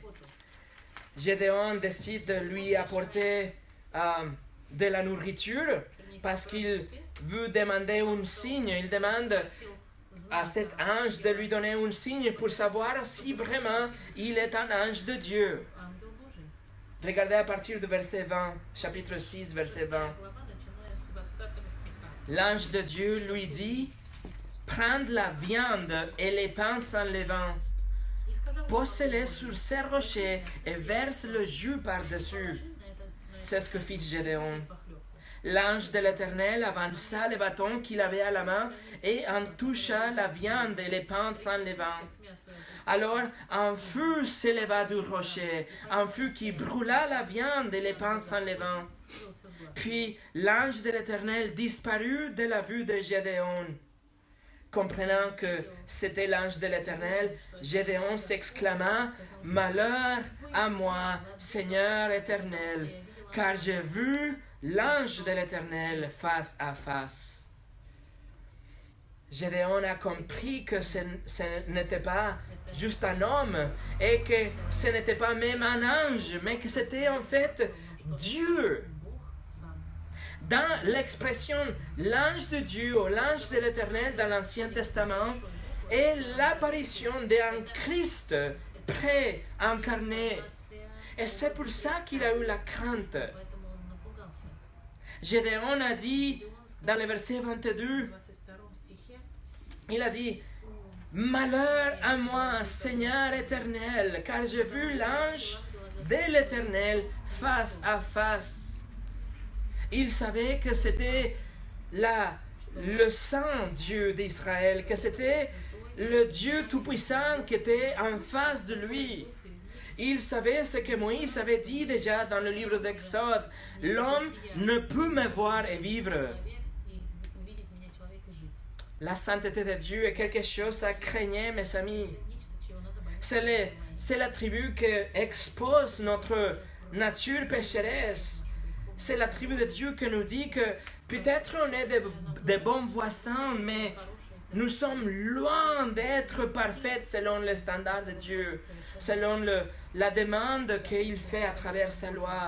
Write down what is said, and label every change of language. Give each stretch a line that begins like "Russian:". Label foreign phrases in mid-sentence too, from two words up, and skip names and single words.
French: Gédéon décide de lui apporter de la nourriture parce qu'il veut demander un signe. Il demande à cet ange de lui donner un signe pour savoir si vraiment il est un ange de Dieu.
Russian: ангел Божий.
French: Regardez à partir du verset 20, chapitre 6, verset 20.
Russian: Глава, начиная с 20 стиха.
French: L'ange de Dieu lui dit, prends la viande et les pains sans levain,
Russian: И сказал
French: pose-les sur ces rochers et verse le jus par-dessus.
Russian: на это
French: C'est ce que fit Gédéon.
Russian: похлебку.
French: L'ange de l'Éternel avança le bâton qu'il avait à la main et en toucha la viande et les pains sans levain.
Russian: Мясо
French: Alors un feu s'éleva du rocher, un feu qui brûla la viande et les pains sans levain.
Russian: скрылся с глаз.
French: Puis l'ange de l'Éternel disparut de la vue de Gédéon. Comprenant que c'était l'ange de l'Éternel, Gédéon s'exclama, « Malheur à moi, Seigneur éternel, car j'ai vu l'ange de l'Éternel face à face. » Gédéon a compris que ce n'était pas juste un homme et que ce n'était pas même un ange, mais que c'était en fait Dieu.
Russian: Бог сам.
French: Dans l'expression l'ange de Dieu ou l'ange de l'Éternel dans l'Ancien Testament est l'apparition d'un Christ pré-incarné. Et c'est pour ça qu'il a eu la crainte.
Russian: Поэтому он напугался.
French: Gédéon a dit dans le verset 22,
Russian: В 22 стихе
French: il a dit, Malheur à moi, Seigneur éternel, car j'ai vu l'ange de l'Éternel face à face. Il savait que c'était le Saint Dieu d'Israël, que c'était le Dieu Tout-Puissant qui était en face de lui. Il savait ce que Moïse avait dit déjà dans le livre d'Exode. L'homme ne peut me voir et vivre.
Russian: и увидеть меня человек и жить.
French: La sainteté de Dieu est quelque chose à craigner, mes amis.
Russian: Нечто, чего надо бояться.
French: C'est l'attribut qui expose notre nature pécheresse. C'est l'attribut de Dieu qui nous dit que peut-être on est de bons voisins, mais nous sommes loin d'être parfaits selon les standards de Dieu, selon la demande qu'il fait à travers sa loi.